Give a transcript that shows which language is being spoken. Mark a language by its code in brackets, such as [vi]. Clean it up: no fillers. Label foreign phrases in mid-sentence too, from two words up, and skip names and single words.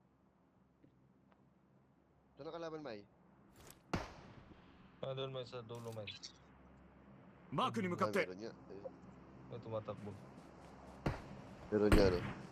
[tl] Saan ang kalaban, Mai? Ah, doon may sa dulo may. [ja] マークに向かっ Ah, て [tl] meron niya. May tumatakbo. Meron niya, no?